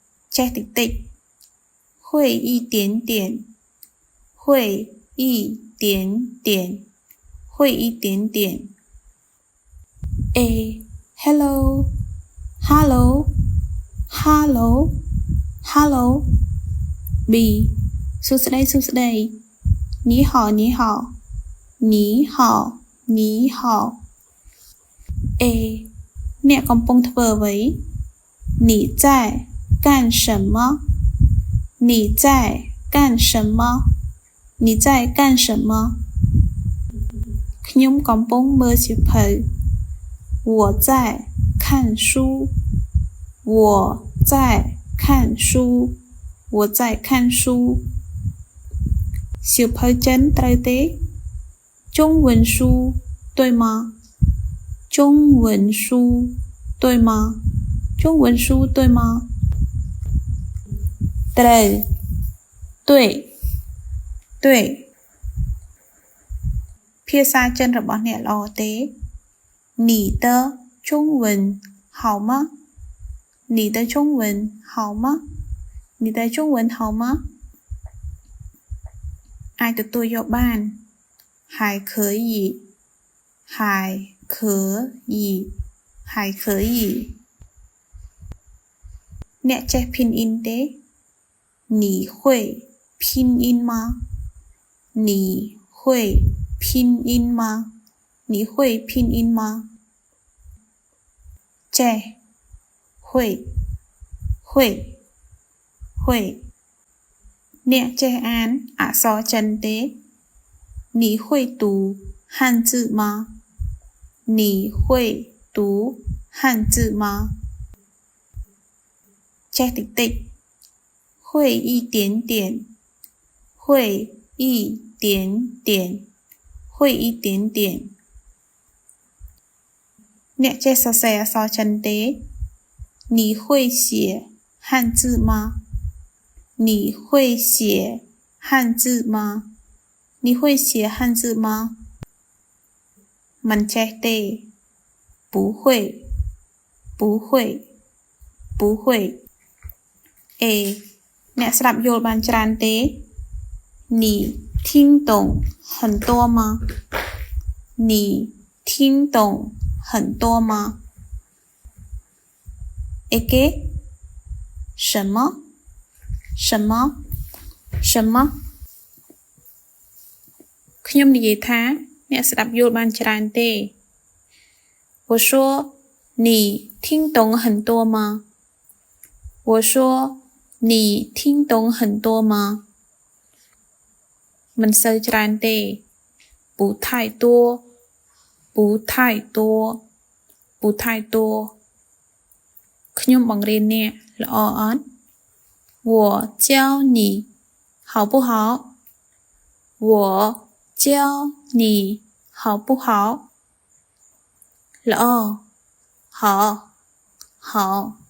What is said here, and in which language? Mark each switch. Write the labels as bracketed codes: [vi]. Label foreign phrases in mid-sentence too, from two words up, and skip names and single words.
[km] ចេះតិចតិច [zh] 会一点点会一点点会一点点 A [en] hello hello hello hello [zh] B [km] សួស្តីសួស្តី [zh] 你好你好你好你好 A [km] អ្នកកំពុងធ្វើអ្វី [zh] 你在干什么你在干什么你在干什么 [km] ខ្ញុំកំពុងមើលសៀវភៅ [zh] 我在看书我在看书我在看书 [km] សៀវភៅចិនត្រូវទេ [zh] 中文书对吗中文书对吗中文书对吗ត្រូវ对对 [km] ភាសាចិនរបស់អ្នកល្អទេ [zh] 你的中文好吗你的中文好吗你的中文好吗 [km] អាចទទួលយកបាន [zh] 还可以还可以还可以 [km] អ្នកចេះ [zh] 拼音ទេ你会拼音吗你会拼音吗你会拼音吗 ចេះ会会会 [km] អ្នកចេះអានអក្សរចិនទេ [zh] 你会读汉字吗你会读汉字吗 [km] ចេះតិចតិច [zh] 会一点点会一点点会一点点 [km] អ្នកចេះសរសេរអក្សរចិនទេ [zh] 你会写汉字吗你会写汉字吗你会写汉字吗 [km] មិនចេះទេ [zh] 不会不会不会 A [km] អ្នកស្ដាប់យល់បានច្រើនទេ [zh] 你听懂很多吗你听懂很多吗 A 给什么什么什么 [km] ខ្ញុំនិយាយថាអ្នកស្ដាប់យល់បានច្រើនទេ [zh] 我说你听懂很多吗我说你听懂很多吗 [km] មិនសូវច្រើនទេ [zh] 不太多不太多不太多 [km] ខ្ញុំបង្រៀនអ្នកល្អអត់ [zh] 我教你好不好我教你好不好ល្អ好好